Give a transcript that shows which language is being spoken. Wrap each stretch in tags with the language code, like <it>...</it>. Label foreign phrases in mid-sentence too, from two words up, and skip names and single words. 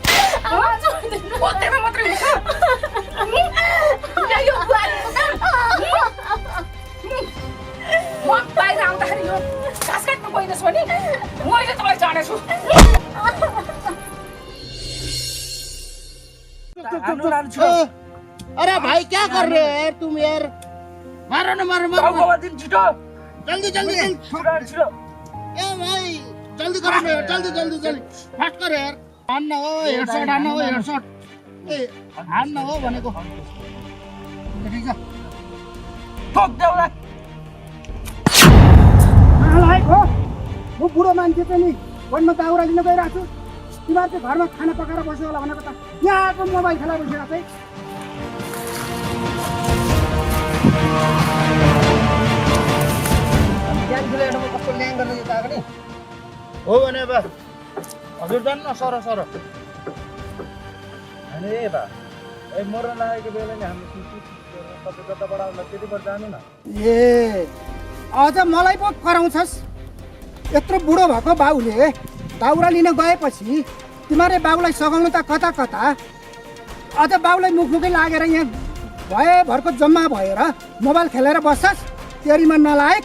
<ne>मात्रै हुन्छ म बाहिर आउँदाखेरि यो घाँस काट्नु गइरहेछु भने मैले तँलाई जानेछु</ne> <hi>अरे भाई क्या कर रहे हो यार तुम यार मारो ना मारो मारो जल्दी जल्दी ए भाई जल्दी करो ना यार जल्दी जल्दी जल्दी फास्ट करो यार</hi> <ne>हान्न हो हेडशॉट हान्न हो हेडशॉट ए हान्न हो भनेको ठिक छ ठोक देउला नालायक हो म बुढो मान्छे चाहिँ नि वनमा दाउरा लिन गइरहेको छु तिमीहरू चाहिँ घरमा खाना पकाएर बस्यो होला भनेको त यहाँ आएको मोबाइल खेला बसेर चाहिँ कस्तो ल्याङ गर्न यो आएको नि हो भने बा हजुर जानु न सर सर अनि ए बा ए मर्न लागेको बेला नि हामी तपाईँ जताबाट आउँदा त्यतिबाट जानु न ए अझ मलाई पो कराउँछस् यत्रो बुढो भएको बाउले दाउरा लिन गएपछि तिमीहरूले बाउलाई सघाउनु त कता कता अझ बाउलाई मुखमुखै लागेर यहाँ भएभरको जम्मा भएर मोबाइल खेलेर बस्छस् तेरीमा नलायक</ne>